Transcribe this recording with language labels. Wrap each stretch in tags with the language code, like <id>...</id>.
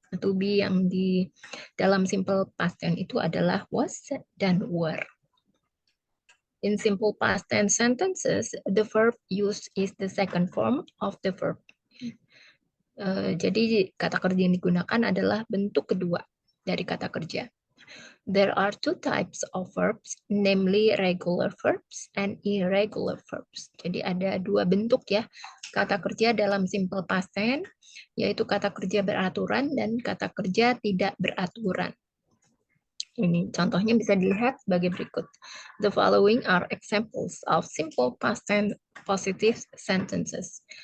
<id>Nah, to be yang di dalam simple past tense itu adalah was dan were.</id> <en>In simple past tense sentences, the verb used is the second form of the verb.</en> <id>Jadi kata kerja yang digunakan adalah bentuk kedua dari kata kerja.</id> <en>There are two types of verbs, namely regular verbs and irregular verbs.</en> <id>Jadi ada dua bentuk ya kata kerja dalam simple past tense, yaitu kata kerja beraturan dan kata kerja tidak beraturan. Ini contohnya bisa dilihat sebagai berikut.</id> <en>The following are examples of simple past tense positive sentences.</en>